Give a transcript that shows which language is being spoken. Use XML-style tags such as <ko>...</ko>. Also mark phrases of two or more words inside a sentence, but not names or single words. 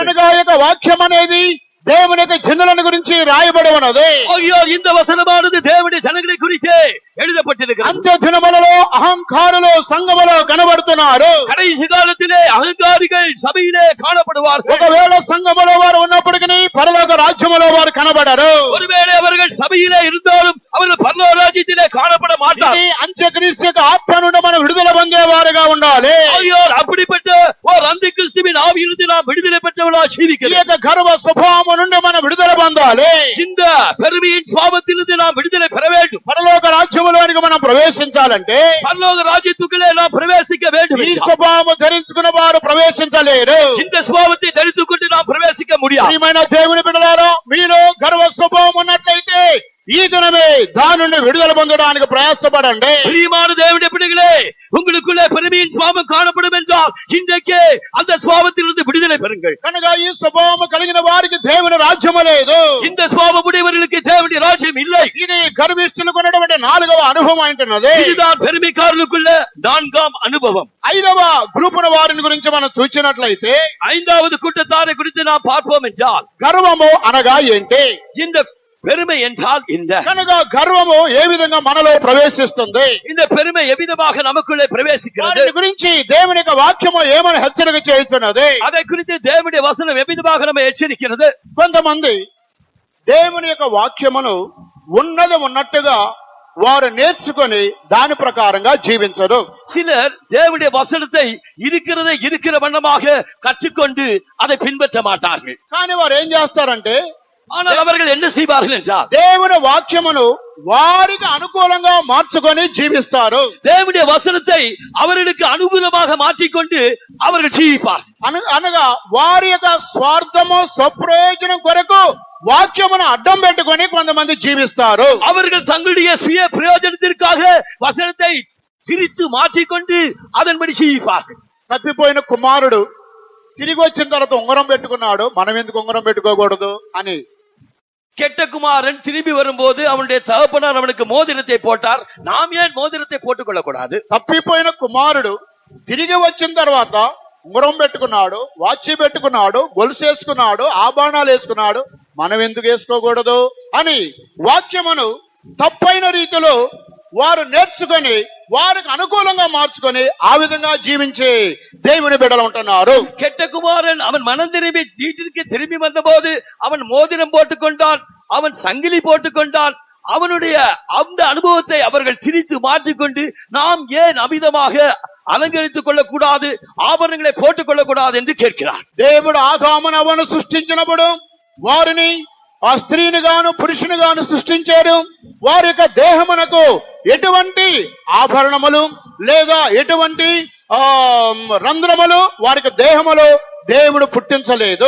<te>కనుక ఈ యొక్క వాక్యం అనేది దేవుని యొక్క జనులను గురించి రాయబడి ఉన్నది.</te> <ta>ஆகையால் இந்த வசனமானது தேவனுடைய ஜனங்களை குறித்து எழுதப்பட்டிருக்கிறது.</ta> <te>అంత్య దినములలో అహంకారులు సంఘములో కనబడుతున్నారు.</te> <ta>கடைசி காலத்திலே அகங்காரிகள் சபையிலே காணப்படுவார்கள்.</ta> <te>ఒకవేళ సంఘములో వారు ఉన్నప్పటికీ పరలోక రాజ్యములో వారు కనబడరు.</te> <ta>ஒருவேளை அவர்கள் சபையிலே இருந்தாலும் அவர்கள் பரலோக ராஜ்யத்திலே காணப்பட மாட்டார்கள்.</ta> <te>ఇది అంత్యక్రీస్తు యొక్క ఆత్మ నుండి మనం విడుదల పొందేవారుగా ఉండాలి.</te> <ta>ஆகையால் அப்படிப்பட்ட ஒரு அந்தி கிறிஸ்துவின் ஆவியிலிருந்து நாம் விடுதலை பெற்றவர்களாக</ta> <te>ఈ</te> <ta>ஜீவிக்கிறோம்.</ta> <te>యొక్క గర్వ స్వభావం నుండి మనం విడుదల పొందాలి.</te> <ta>இந்த பெருமையின் சுவாபத்திலிருந்து நாம் விடுதலை பெற வேண்டும்.</ta> <te>పరలోక రాజ్యములోనికి మనం ప్రవేశించాలంటే</te> <ta>பரலோக ராஜ்யத்துக்குள்ளே நாம் பிரவேசிக்க வேண்டும்.</ta> <te>ఈ స్వభావం ధరించుకున్న వారు ప్రవేశించలేరు.</te> <ta>இந்த சுவாபத்தை தரித்துக் கொண்டு நாம் பிரவேசிக்க முடியாது.</ta> <te>ప్రియమైన దేవుని బిడ్డలారా, మీలో గర్వ స్వభావం ఉన్నట్లయితే ఈ దినమే దాని నుండి విడుదల పొందడానికి ప్రయాసపడండి.</te> <ta>பிரியமான தேவனுடைய பிள்ளைகளே, உங்களுக்குள்ளே பெருமையின் சுவாபம் காணப்படும் என்றால் இன்றைக்கே அந்த சுவாபத்திலிருந்து விடுதலை பெறுங்கள்.</ta> <te>కనుక ఈ స్వభావం కలిగిన వారికి దేవుని రాజ్యము లేదు.</te> <ta>இந்த சுவாபம் உடையவர்களுக்கு தேவனுடைய ராஜ்யம் இல்லை.</ta> <te>ఇది గర్విష్ఠులకు ఉన్నటువంటి 4వ అనుభవం అంటున్నది.</te> <ta>இதுதான் பெருமைக்காரர்களுக்குள்ள 4ஆம் அனுபவம்.</ta> <te>5వ గ్రూపున వారిని గురించి మనం చూసినట్లయితే</te> <ta>5வது கூட்டத்தாரை குறித்து நாம் பார்ப்போம் என்றால்</ta> <te>గర్వము అనగా ఏంటి?</te> <ta>இந்த பெருமை என்றால் இந்த</ta> <te>కనుక గర్వము ఏ విధంగా మనలో ప్రవేశిస్తుంది?</te> <ta>இந்த பெருமை எவ்விதமாக நமக்குள்ளே பிரவேசிக்கிறது?</ta> <te>దాని గురించి దేవుని యొక్క వాక్యము ఏమని హెచ్చరిక చేస్తున్నది?</te> <ta>அதை குறித்து தேவனுடைய வசனம் எவ்விதமாக நம்ம எச்சரிக்கிறது?</ta> <te>కొంతమంది దేవుని యొక్క వాక్యమును ఉన్నది ఉన్నట్టుగా వారు నేర్చుకొని దాని ప్రకారంగా జీవించరు.</te> <ta>சிலர் தேவனுடைய வசனத்தை இருக்கிறதை இருக்கிற வண்ணமாக கற்றுக்கொண்டு அதை பின்பற்ற மாட்டார்கள்.</ta> <te>కానీ వారు ఏం చేస్తారంటే</te> <ta>ஆனால் அவர்கள் என்ன செய்வார்கள் என்றால்</ta> <te>దేవుని వాక్యమును వారికి అనుకూలంగా మార్చుకొని జీవిస్తారు.</te> <ta>தேவனுடைய வசனத்தை அவர்களுக்கு அனுகூலமாக மாற்றிக்கொண்டு அவர்கள் ஜீவிப்பார்கள்.</ta> <te>అనగా వారి యొక్క స్వార్థము స్వప్రయోజనం కొరకు వాక్యమును అడ్డం పెట్టుకొని కొంతమంది జీవిస్తారు.</te> <ta>அவர்கள் தங்களுடைய சுய பிரயோஜனத்திற்காக வசனத்தை திரித்து மாற்றிக்கொண்டு அதன்படி ஜீவிப்பார்கள்.</ta> <te>తప్పిపోయిన కుమారుడు తిరిగి వచ్చిన తర్వాత ఉంగరం పెట్టుకున్నాడు, మనం ఎందుకు ఉంగరం పెట్టుకోకూడదు అని</te> <ta>கெட்ட குமாரன் திரும்பி வரும்போது அவனுடைய தகப்பனார் அவனுக்கு மோதிரத்தை போட்டார். நாம் ஏன் மோதிரத்தை போட்டுக் கொள்ளக்கூடாது?</ta> <te>తప్పిపోయిన కుమారుడు తిరిగి వచ్చిన తర్వాత ఉంగరం పెట్టుకున్నాడు, వాచి పెట్టుకున్నాడు, గొలుసు వేసుకున్నాడు, ఆభరణాలు వేసుకున్నాడు, మనం ఎందుకు వేసుకోకూడదు అని వాక్యమును తప్పైన రీతిలో వారు నేర్చుకొని వారికి అనుకూలంగా మార్చుకొని ఆ విధంగా జీవించే దేవుని బిడ్డలు ఉంటున్నారు.</te> <ta>கெட்ட குமாரன் அவன் மனம் திரும்பி வீட்டிற்கு திரும்பி வந்தபோது அவன் மோதிரம் போட்டுக்கொண்டான், அவன் சங்கிலி போட்டுக்கொண்டான். அவனுடைய அந்த அனுபவத்தை அவர்கள் திரித்து மாற்றிக்கொண்டு நாம் ஏன் அமிதமாக அலங்கரிச்சுக்கு கொள்ளக்கூடாது, ஆபரணங்களை போட்டுக் கொள்ளக்கூடாது என்று கேட்கிறார்.</ta> <te>దేవుడు ఆదాము నవ్వను సృష్టించినప్పుడు వారిని ఆ స్త్రీని గాను పురుషుని గాను సృష్టించారు. వారి యొక్క దేహమునకు ఎటువంటి ఆభరణములు లేదా ఎటువంటి రంధ్రములు వారికి దేహములో దేవుడు పుట్టించలేదు.</te>